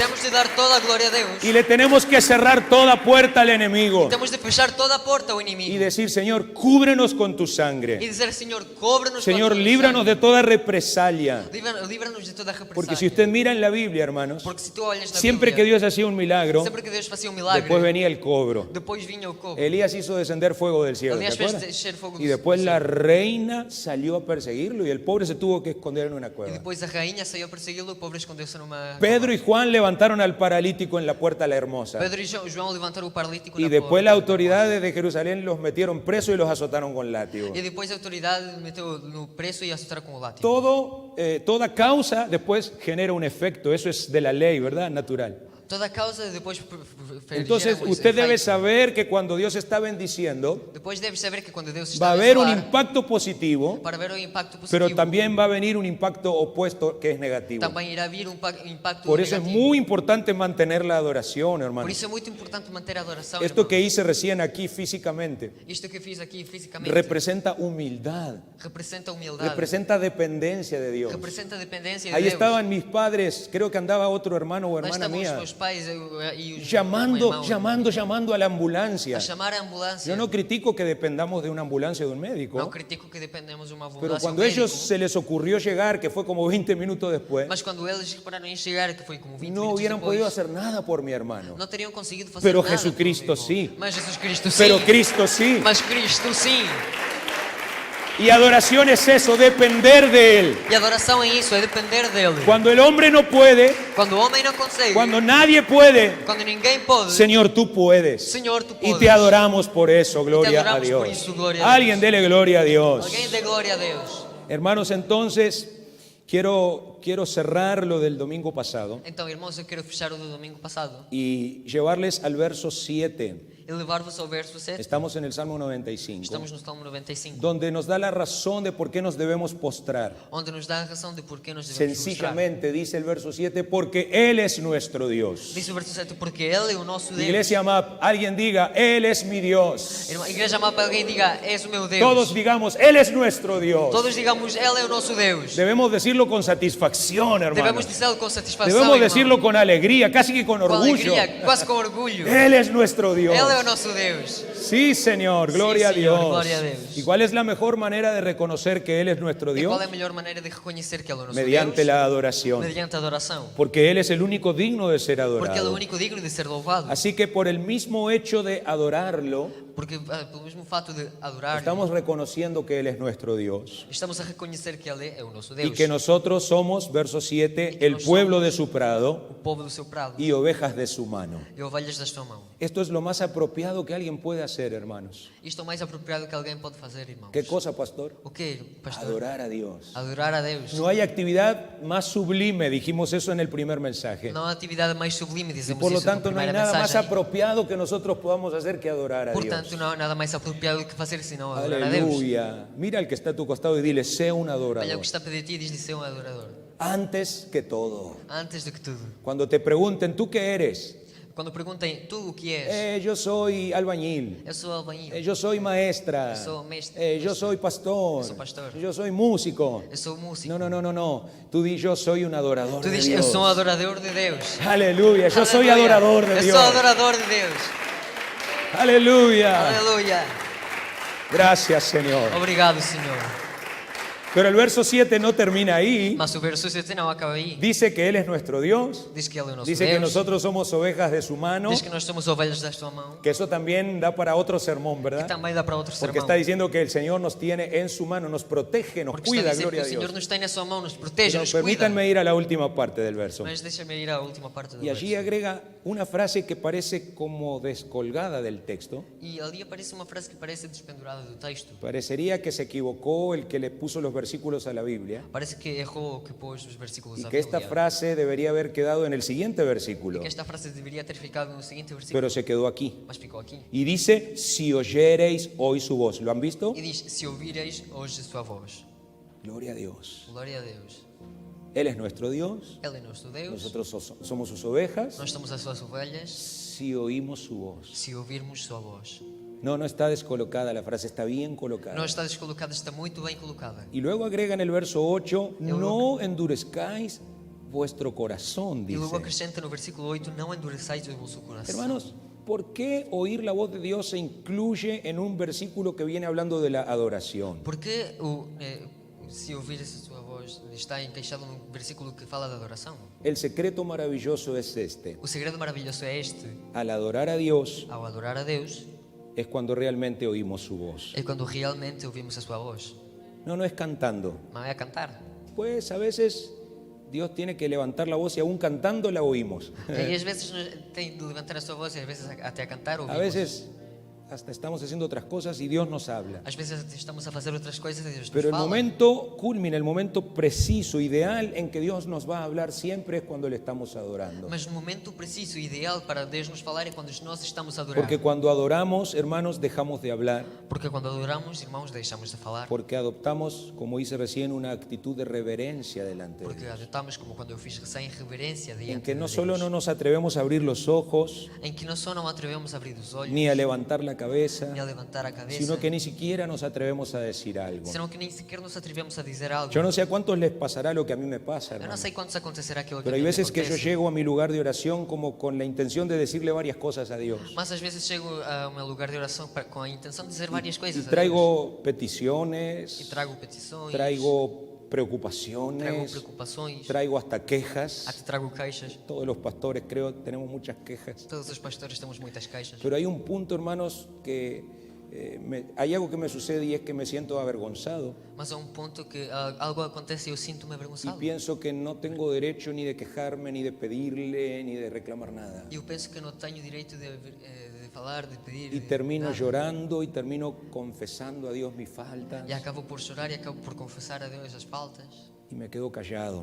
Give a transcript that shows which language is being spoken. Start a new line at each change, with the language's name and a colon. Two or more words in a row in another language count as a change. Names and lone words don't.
Portuguese: temos de dar toda a glória a Deus.
Spanish: y le tenemos que cerrar toda puerta al enemigo
Portuguese: Temos de fechar toda a porta ao
Spanish: y
Portuguese: inimigo.
Spanish: decir, Señor, cúbrenos con tu
Portuguese: E
Spanish: sangre.
Portuguese: dizer, Senhor, cobre-nos.
Spanish: Señor,
Portuguese: com a tua
Spanish: líbranos de
Portuguese: sangue.
Spanish: toda represalia.
Portuguese: Livra-nos de toda a represália.
Spanish: Porque si usted mira en la Biblia, hermanos,
Portuguese: Porque se tu olhas na
Spanish: siempre que
Portuguese: Bíblia,
Spanish: Dios hacía un milagro,
Portuguese: sempre que Deus fazia um milagre,
Spanish: después venía el cobro.
Portuguese: depois vinha o cobro.
Spanish: Elías hizo descender fuego del cielo, ¿te
Portuguese: Elías fez
Spanish: acuerdas?
Portuguese: descer fogo do
Spanish: Y después
Portuguese: céu.
Spanish: la reina salió a perseguirlo y el pobre se tuvo que esconder en una
Portuguese: E
Spanish: cueva.
Portuguese: depois a rainha saiu a persegui-lo, o pobre escondeu-se numa...
Spanish: Pedro y Juan levantaron al paralítico en la puerta la hermosa.
Portuguese: Pedro e João levantaram o paralítico
Spanish: Y
Portuguese: na
Spanish: después
Portuguese: porta.
Spanish: las autoridades de Jerusalén los metieron presos y los azotaron con látigo.
Portuguese: E depois a autoridade meteu no preço e açoitaram com o látigo.
Spanish: Toda causa después genera un efecto. Eso es de la ley, ¿verdad? Natural.
Portuguese: Toda causa depois
Spanish: Entonces usted debe saber que cuando Dios está bendiciendo,
Portuguese: Depois debes saber que quando Deus
Spanish: va
Portuguese: está
Spanish: a haber un
Portuguese: abençoar,
Spanish: impacto positivo,
Portuguese: para ver o impacto positivo,
Spanish: pero también va a venir un impacto opuesto que es negativo.
Portuguese: também irá vir impacto
Spanish: Por eso es
Portuguese: negativo.
Spanish: muy importante mantener la adoración,
Portuguese: Por
Spanish: hermano.
Portuguese: isso é muito importante manter a adoração,
Spanish: Esto
Portuguese: irmãos.
Spanish: que hice recién aquí físicamente
Portuguese: Isto que eu fiz aqui fisicamente
Spanish: representa humildad,
Portuguese: representa humildade,
Spanish: representa dependencia de Dios.
Portuguese: representa dependência de
Spanish: Ahí
Portuguese: Deus.
Spanish: estaban mis padres, creo que andaba otro hermano o
Portuguese: Lá
Spanish: hermana
Portuguese: estavam os
Spanish: mía,
Portuguese: meus pais e os
Spanish: llamando,
Portuguese: meu irmão,
Spanish: llamando a la ambulancia.
Portuguese: a chamar a ambulância.
Spanish: Yo no critico que dependamos de una ambulancia o de un
Portuguese: Não
Spanish: médico,
Portuguese: critico que dependemos de uma ambulância
Spanish: pero
Portuguese: ou
Spanish: cuando
Portuguese: médico,
Spanish: ellos se les ocurrió llegar, que fue como 20 minutos después,
Portuguese: mas quando eles repararam em chegar, que foi como 20
Spanish: no
Portuguese: minutos
Spanish: hubieran
Portuguese: depois,
Spanish: podido hacer nada por mi hermano.
Portuguese: não teriam conseguido fazer
Spanish: Pero
Portuguese: nada
Spanish: Jesucristo
Portuguese: por mim,
Spanish: sí.
Portuguese: irmão. Mas Jesus Cristo sim.
Spanish: Pero Cristo sí.
Portuguese: Mas Cristo sim.
Spanish: Y adoración es eso, depender de Él.
Portuguese: E adoração é isso, é depender dele.
Spanish: Cuando el hombre no puede,
Portuguese: Quando o homem não consegue,
Spanish: cuando nadie puede,
Portuguese: quando ninguém pode,
Spanish: Señor, tú puedes.
Portuguese: Senhor, tu
Spanish: Y
Portuguese: podes.
Spanish: te adoramos por eso, gloria a
Portuguese: adoramos por
Spanish: Dios.
Portuguese: isso, glória a
Spanish: Alguien dele gloria a Dios.
Portuguese: Alguém dê glória a Deus.
Spanish: Hermanos, entonces quiero cerrar lo del domingo pasado
Portuguese: Então, irmãos, eu quero fechar o do domingo passado
Spanish: y llevarles al verso 7.
Portuguese: e levar-vos ao verso 7.
Spanish: Estamos en el Salmo 95,
Portuguese: Estamos no Salmo 95,
Spanish: donde nos da la razón de por qué nos debemos postrar.
Portuguese: onde nos dá a razão de porquê nos devemos mostrar.
Spanish: Sencillamente dice el verso 7, porque Él es nuestro Dios.
Portuguese: Diz o verso 7, porque Ele é o nosso Deus.
Spanish: Iglesia amada, alguien diga, Él es mi Dios.
Portuguese: Irmã, igreja amada, para alguém diga, és o meu Deus.
Spanish: Todos digamos, Él es nuestro Dios.
Portuguese: Todos digamos, Ele é o nosso Deus.
Spanish: Debemos decirlo con satisfacción, hermano.
Portuguese: Devemos dizê-lo com satisfação,
Spanish: Debemos
Portuguese: irmão.
Spanish: decirlo con alegría, casi que con
Portuguese: Com
Spanish: orgullo.
Portuguese: alegria, quase com orgulho.
Spanish: Él es nuestro Dios.
Portuguese: Ele é o nosso Deus.
Spanish: Sí, Señor, gloria Sí, a Señor, Dios. gloria a Dios. ¿Y cuál es la mejor manera de reconocer que Él es nuestro
Portuguese: E
Spanish: Dios?
Portuguese: qual é a melhor maneira de reconhecer que Ele é o nosso
Spanish: Mediante
Portuguese: Deus?
Spanish: la adoración.
Portuguese: Mediante a adoração.
Spanish: Porque Él es el único digno de ser
Portuguese: Porque Ele é o
Spanish: adorado.
Portuguese: único digno de ser louvado.
Spanish: Así que por el mismo hecho de adorarlo,
Portuguese: Porque pelo mesmo fato de adorar,
Spanish: estamos reconociendo que Él es nuestro Dios.
Portuguese: estamos a reconhecer que Ele é o nosso
Spanish: Y
Portuguese: Deus.
Spanish: que nosotros somos, verso 7,
Portuguese: que
Spanish: el
Portuguese: nós
Spanish: pueblo de su prado
Portuguese: O povo do seu prado
Spanish: y ovejas de su mano.
Portuguese: e ovelhas da sua mão.
Spanish: Esto es lo más apropiado que alguien puede hacer, hermanos.
Portuguese: Isto é o mais apropriado que alguém pode fazer, irmãos.
Spanish: ¿Qué cosa, pastor?
Portuguese: O quê, pastor?
Spanish: Adorar a Dios.
Portuguese: Adorar a Deus.
Spanish: No hay actividad más sublime, dijimos eso en el primer mensaje.
Portuguese: Não há atividade mais sublime, dizemos
Spanish: Por lo
Portuguese: isso na
Spanish: tanto, no hay
Portuguese: primeira
Spanish: nada más
Portuguese: mensagem.
Spanish: apropiado que nosotros podamos hacer que adorar a
Portuguese: Portanto,
Spanish: Dios.
Portuguese: não há nada mais apropriado que fazer senão adorar a Deus.
Spanish: Aleluya. Mira al que está a tu costado y dile, sé un
Portuguese: Olha o
Spanish: adorador.
Portuguese: que está a pedir a ti e diz-lhe ser um adorador.
Spanish: Antes que todo.
Portuguese: Antes do que tudo.
Spanish: Cuando te pregunten, ¿tú qué eres?
Portuguese: Quando perguntem, tu o que és?
Spanish: Yo soy albañil.
Portuguese: Eu sou albañil.
Spanish: Yo soy maestra.
Portuguese: Eu sou mestre.
Spanish: Yo soy pastor.
Portuguese: Eu sou pastor.
Spanish: Yo soy músico.
Portuguese: Eu sou músico.
Spanish: No. Tú di, yo soy un adorador
Portuguese: Tu
Spanish: de
Portuguese: dizes, eu
Spanish: Dios.
Portuguese: sou um adorador de Deus.
Spanish: Aleluya. Yo soy
Portuguese: Aleluia.
Spanish: adorador de
Portuguese: Eu
Spanish: Dios.
Portuguese: sou adorador de Deus.
Spanish: Aleluya.
Portuguese: Aleluia.
Spanish: Gracias, Señor.
Portuguese: Obrigado, Senhor.
Spanish: Pero el verso 7 no termina ahí.
Portuguese: Mas o verso 7 não acaba aí.
Spanish: Dice que Él es nuestro Dios.
Portuguese: Diz que Ele é o nosso
Spanish: Dice que
Portuguese: Deus.
Spanish: nosotros somos ovejas de su mano.
Portuguese: Diz que nós somos ovelhas da sua mão.
Spanish: Que eso también da para otro sermón,
Portuguese: Que
Spanish: ¿verdad?
Portuguese: também dá para outro
Spanish: Porque
Portuguese: sermão.
Spanish: está diciendo que el Señor nos tiene en su mano, nos protege, nos
Portuguese: Porque
Spanish: cuida,
Portuguese: está a dizer que
Spanish: gloria
Portuguese: o
Spanish: a
Portuguese: Senhor
Spanish: Dios.
Portuguese: nos tem na sua mão, nos protege,
Spanish: Pero
Portuguese: nos cuida.
Spanish: permítanme ir a la última parte del verso.
Portuguese: Mas deixa-me ir à última parte do
Spanish: Y allí
Portuguese: verso.
Spanish: agrega una frase que parece como descolgada del texto.
Portuguese: E ali aparece uma frase que parece despendurada do texto.
Spanish: Parecería que se equivocó el que le puso los versículos a la Biblia
Portuguese: Parece que errou o que pôs os versículos
Spanish: y
Portuguese: à
Spanish: que esta
Portuguese: Bíblia.
Spanish: frase debería haber quedado en el siguiente
Portuguese: E
Spanish: versículo,
Portuguese: que esta frase deveria ter ficado no seguinte versículo.
Spanish: pero se quedó aquí.
Portuguese: Mas ficou aqui.
Spanish: Y dice, si oyereis hoy su voz. ¿Lo han visto?
Portuguese: E diz, se ouvireis hoje a sua voz.
Spanish: Gloria a Dios.
Portuguese: Glória a Deus.
Spanish: Él es nuestro Dios,
Portuguese: Ele é nosso Deus.
Spanish: nosotros somos sus ovejas,
Portuguese: Nós somos as suas ovelhas.
Spanish: si oímos su voz.
Portuguese: Se ouvirmos sua voz.
Spanish: No está descolocada la frase, está bien colocada.
Portuguese: Não está descolocada, está muito bem colocada.
Spanish: Y luego agrega en el verso 8, no endurezcáis vuestro corazón,
Portuguese: E logo
Spanish: dice.
Portuguese: acrescenta no versículo 8, não endureçais o vosso coração.
Spanish: Hermanos, ¿por qué oír la voz de Dios se incluye en un versículo que viene hablando de la adoración?
Portuguese: Porque se ouvires a sua voz está encaixado num versículo que fala da adoração.
Spanish: El secreto maravilloso es este.
Portuguese: O segredo maravilhoso é este.
Spanish: Al adorar a Dios
Portuguese: Ao adorar a Deus,
Spanish: es cuando realmente oímos su voz.
Portuguese: é quando realmente ouvimos a sua voz.
Spanish: No es cantando.
Portuguese: Não é a cantar.
Spanish: Pues a veces Dios tiene que levantar la voz y aún cantando la oímos.
Portuguese: E às vezes tem de levantar a sua voz e às vezes até a cantar ouvimos.
Spanish: A veces hasta estamos haciendo otras cosas y Dios nos habla.
Portuguese: Às vezes estamos a fazer outras coisas e Deus nos
Spanish: Pero el
Portuguese: fala.
Spanish: momento culmina, el momento preciso, ideal en que Dios nos va a hablar siempre es cuando le estamos adorando.
Portuguese: Mas o momento preciso, ideal para Deus nos falar é quando nós estamos a adorar.
Spanish: Porque cuando adoramos, hermanos, dejamos de hablar,
Portuguese: Porque quando adoramos, irmãos, deixamos de falar.
Spanish: porque adoptamos, como hice recién, una actitud de reverencia delante de
Portuguese: Porque
Spanish: Dios.
Portuguese: adotamos, como quando eu fiz recém, reverência
Spanish: En
Portuguese: diante que de
Spanish: no
Portuguese: Deus.
Spanish: solo no nos atrevemos a abrir los ojos,
Portuguese: Em que não só não atrevemos a abrir os olhos,
Spanish: ni a levantar la cabeza,
Portuguese: nem a levantar a cabeça,
Spanish: sino que ni siquiera nos atrevemos a decir algo.
Portuguese: senão que nem sequer nos atrevemos a dizer algo.
Spanish: Yo no sé a cuántos les pasará lo que a mí me pasa,
Portuguese: Eu não
Spanish: hermano.
Portuguese: sei quantos acontecerá aquilo que
Spanish: Pero
Portuguese: a
Spanish: hay
Portuguese: mim me
Spanish: veces que yo
Portuguese: acontece.
Spanish: llego a mi lugar de oración como con la intención de decirle varias cosas a Dios.
Portuguese: Mas às vezes chego ao meu lugar de oração com a intenção de dizer várias coisas
Spanish: Y
Portuguese: a Deus.
Spanish: traigo
Portuguese: E
Spanish: peticiones,
Portuguese: trago petições,
Spanish: traigo
Portuguese: trago
Spanish: preocupaciones,
Portuguese: preocupações,
Spanish: traigo hasta quejas.
Portuguese: até trago queixas.
Spanish: Todos los pastores creo tenemos muchas quejas.
Portuguese: Todos os pastores temos muitas queixas.
Spanish: Pero hay un punto, hermanos, que hay algo que me sucede y es que me siento avergonzado
Portuguese: Mas há ponto que algo acontece e eu sinto-me
Spanish: y
Portuguese: avergonçado.
Spanish: pienso que no tengo derecho ni de quejarme, ni de pedirle, ni de reclamar nada.
Portuguese: E eu penso que não tenho direito de falar, de pedir.
Spanish: Y
Portuguese: de
Spanish: termino
Portuguese: nada.
Spanish: llorando y termino confesando a Dios mis faltas
Portuguese: E acabo por chorar e acabo por confessar a Deus as faltas
Spanish: y me quedo callado.